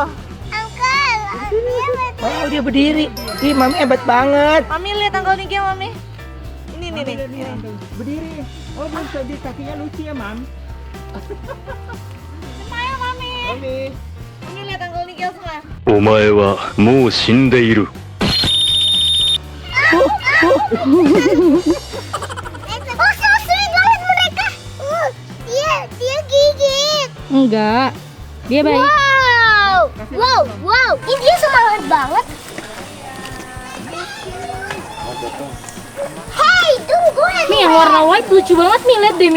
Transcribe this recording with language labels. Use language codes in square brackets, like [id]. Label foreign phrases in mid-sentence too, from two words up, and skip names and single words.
[id] Uncle, Wow, dia berdiri. Ih, Mami hebat banget. Mami lihat Angkel nih dia Mami. Ini nih. Berdiri. Oh, bisa di kakinya lucu ya, Mam. Ayo Mami. Mami. Ini lihat Angkel nih dia semua. [ja] お前はもう死んでいる。 [en] oh so sweet [id] banget mereka. Dia gigit. Enggak. Dia baik. Wow. Ini dia semangat banget. Hey, tunggu. Nih yang warna white lucu banget nih, lihat deh Mi.